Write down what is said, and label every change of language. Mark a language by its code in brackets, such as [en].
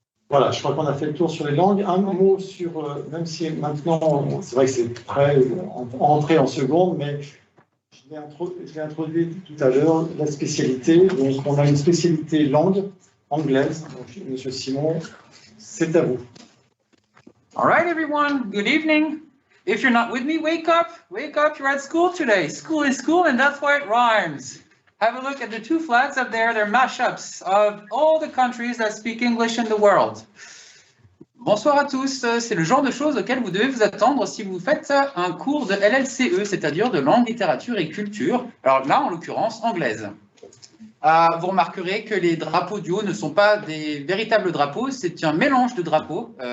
[fr] Voilà, je crois qu'on a fait le tour sur les langues. Un mot sur, même si maintenant, c'est vrai que c'est très entré en seconde, mais je l'ai introduit tout à l'heure, la spécialité. Donc, on a une spécialité langue anglaise. Donc, Monsieur Simon, c'est à vous. [en] All right, everyone. Good evening. If you're not with me, wake up. Wake up. You're at school today. School is school, and that's why it rhymes. Have a look at the 2 flags up there. They're mashups of all the countries that speak English in the world. [fr] Bonsoir à tous. C'est le genre de choses auxquelles vous devez vous attendre si vous faites un cours de LLCE, c'est-à-dire de langue, littérature et culture. Alors là, en l'occurrence, anglaise. Vous remarquerez que les drapeaux du haut ne sont pas des véritables drapeaux, c'est un mélange de drapeaux.